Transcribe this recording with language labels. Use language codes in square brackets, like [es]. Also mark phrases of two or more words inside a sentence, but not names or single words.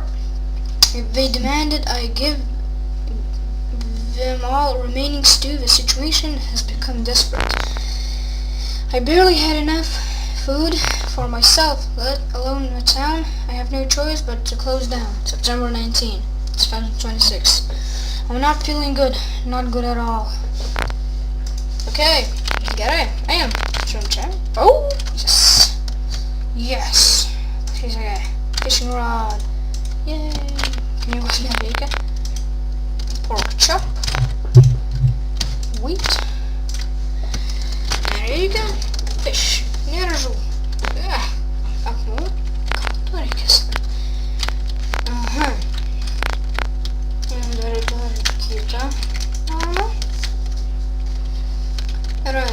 [en] They demanded I give them all remaining stew. The situation has become desperate. I barely had enough food for myself, let alone the town. I have no choice but to close down. September 19, 2026. I'm not feeling good. Not good at all. [lt] Okay, gerai, einam. Čia. [en] Oh, yes. Yes. Fishing rod. Yay. [lt] Knygos nereikia. [en] Pork chop. Wheat. [lt] Nereikia. Fish. Nėra žuvų. Akmuo. Ką to reikės? Aha. Dar kitą. Gerai.